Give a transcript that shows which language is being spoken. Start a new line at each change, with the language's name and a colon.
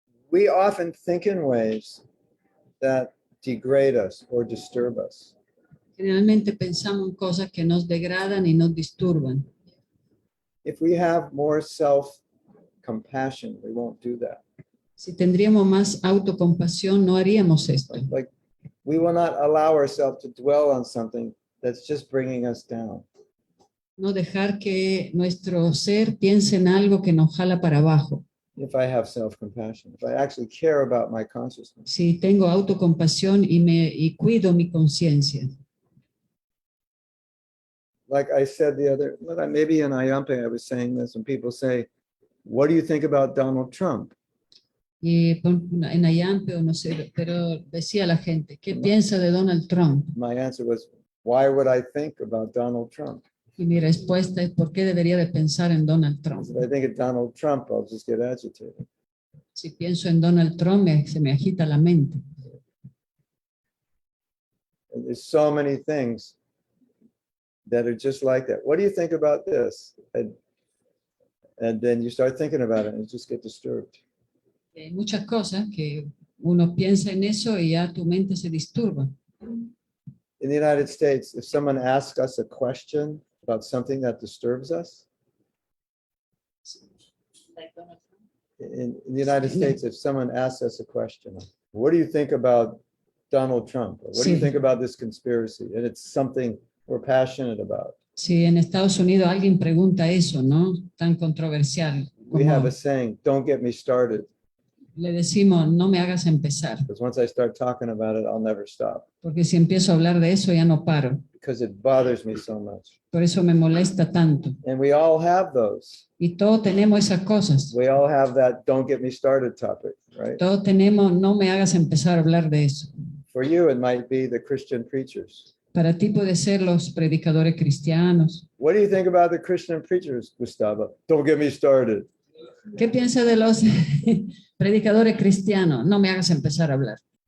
English: We often think in ways that degrade us or disturb us.
Spanish: Generalmente pensamos en cosas que nos degradan y nos disturban.
English: If we have more self-compassion, we won't do that.
Spanish: Si tendríamos más autocompasión, no haríamos esto.
English: Like we will not allow ourselves to dwell on something that's just bringing us down.
Spanish: No dejar que nuestro ser piense en algo que nos jala para abajo.
English: If I have self-compassion, if I actually care about my consciousness.
Spanish: Si tengo autocompasión y cuido mi conciencia.
English: Like I said the other, maybe in Ayampe I was saying this, and people say, what do you think about Donald Trump?
Spanish: Y en Ayampe o no sé, pero decía la gente, ¿qué piensa de Donald Trump?
English: My answer was, why would I think about Donald Trump?
Spanish: Y mi respuesta es, ¿por qué debería de pensar en Donald Trump?
English: If I think of Donald Trump, I'll just get agitated.
Spanish: Si pienso en Donald Trump, se me agita la mente.
English: And there's so many things that are just like that. What do you think about this? And then you start thinking about it and you just get disturbed.
Spanish: Hay muchas cosas que uno piensa en eso y ya tu mente se disturba.
English: In the United States, if someone asks us a question about something that disturbs us, in the United States, if someone asks us a question, what do you think about Donald Trump? Or what do you
Spanish: Sí.
English: think about this conspiracy? And it's something we're passionate about.
Spanish: Si en Estados Unidos alguien pregunta eso, ¿no? Tan controversial.
English: We
Spanish: Como
English: have a saying, don't get me started,
Spanish: le decimos, no me hagas empezar,
English: because once I start talking about it, I'll never stop,
Spanish: porque si empiezo a hablar de eso ya no paro.
English: because it bothers me so much.
Spanish: Por eso me molesta tanto.
English: And we all have those.
Spanish: Y todos tenemos esas cosas.
English: We all have that don't get me started topic, right?
Spanish: Todos tenemos, no me hagas empezar a hablar de eso.
English: For you, it might be the Christian preachers.
Spanish: Para ti puede ser los predicadores cristianos.
English: What do you think about the Christian preachers, Gustavo? Don't get me started.
Spanish: ¿Qué piensa de los predicadores cristianos? No me hagas empezar a hablar.